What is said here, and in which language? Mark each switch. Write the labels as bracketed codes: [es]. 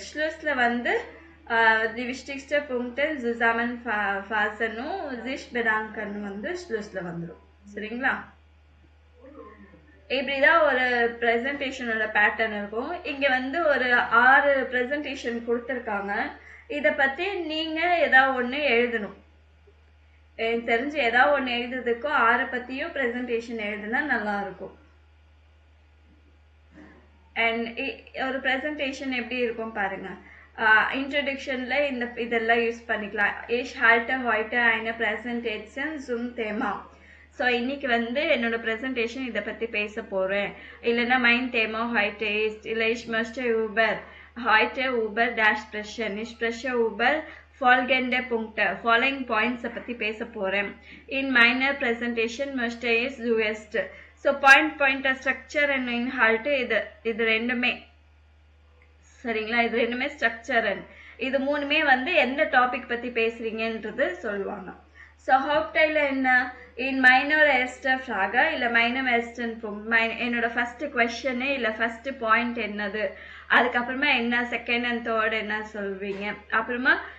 [de] Schlussல die wichtigste Punkte zusammenfassen, sich bedanken Schlussல [ta] வந்துரும். சரிங்களா? இப்படிதான் ஒரு ப்ரெசன்டேஷனோட பேட்டர்ன் இருக்கும். இங்க ஒரு 6 ப்ரெசன்டேஷன் கொடுத்துருக்காங்க. இதை பத்தி நீங்க ஏதாவது ஒண்ணு எழுதணும். எனக்கு தெரிஞ்சு ஏதாவது ஒண்ணு எழுதுறதுக்கும் 6 பத்தியும் ப்ரெசன்டேஷன் எழுதுனா நல்லா இருக்கும். அண்ட் ஒரு ப்ரெசன்டேஷன் எப்படி இருக்கும் பாருங்க. இன்ட்ரடக்ஷனில் இதெல்லாம் யூஸ் பண்ணிக்கலாம். [de] Ich halte heute eine Präsentation zum Thema. [ta] So இன்னைக்கு வந்து என்னோட ப்ரெசன்டேஷன் இதை பற்றி பேச போகிறேன். இல்லைன்னா [de] மைன் தேமா heute ist, [ta] இல்லை [de] ich möchte über heute über das sprechen. Ich spreche über folgende Punkte, [en] following points [ta] பற்றி பேச போகிறேன். [de] In meiner Präsentation möchte ich zuerst. [ta] So point structure and இன்ஹால்ட்டு இது ரெண்டுமே சரிங்களா, இது ரெண்டுமே ஸ்ட்ரக்சர் அண்ட் இது மூணுமே வந்து எந்த டாபிக் பற்றி பேசுகிறீங்கன்றது சொல்லுவாங்க. ஸோ ஹாப்டைல என்ன, இன் மைனர் எஸ்டர் ஃப்ராகா இல்லை மைனர் எஸ்டன் என்னோட ஃபஸ்ட்டு கொஷனு இல்லை ஃபஸ்ட்டு பாயிண்ட் என்னது, அதுக்கப்புறமா என்ன செகண்ட் அண்ட் தேர்ட் என்ன சொல்வீங்க, அப்புறமா